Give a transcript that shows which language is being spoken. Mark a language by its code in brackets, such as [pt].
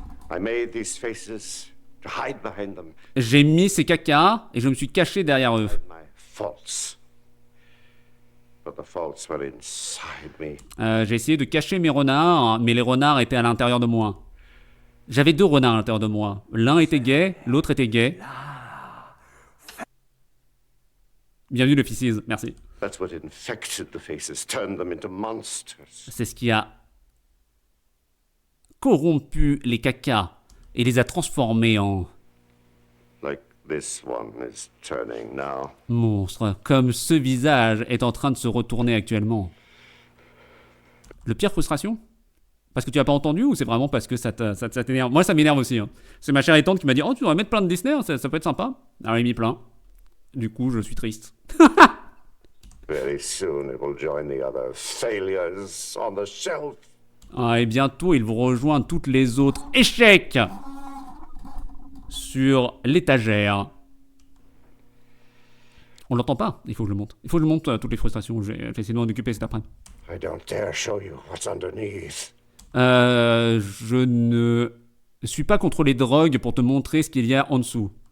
[en] I made these faces to hide behind them. [fr] J'ai mis ces cacas et je me suis caché derrière eux. [en] My faults. But the faults were inside me. [fr] J'ai essayé de cacher mes renards, mais les renards étaient à l'intérieur de moi. J'avais 2 renards à l'intérieur de moi. L'un était gay, l'autre était gay. Bienvenue le Fissis, merci. [en] That's what infected the faces, turned them into monsters. [fr] C'est ce qui a corrompu les cacas et les a transformés en [en] Like this one is turning now. [fr] monstres, comme ce visage est en train de se retourner actuellement. Le pire frustration? Parce que tu as pas entendu ou c'est vraiment parce que ça t'énerve? Moi ça m'énerve aussi. Hein. C'est ma chère tante qui m'a dit « Oh, tu devrais mettre plein de Disney, hein, ça peut être sympa. » Alors il mis plein. Du coup, je suis triste. [en] Very soon it will join the other failures on the shelf. [fr] Ah, et bientôt, ils vont rejoindre toutes les autres échecs sur l'étagère. On l'entend pas, il faut que je le monte. Il faut que je monte toutes les frustrations. Je vais essayer de m'en occuper cet après-midi. [en] I don't dare show you what's underneath. [fr] Je ne suis pas contre les drogues pour te montrer ce qu'il y a en dessous.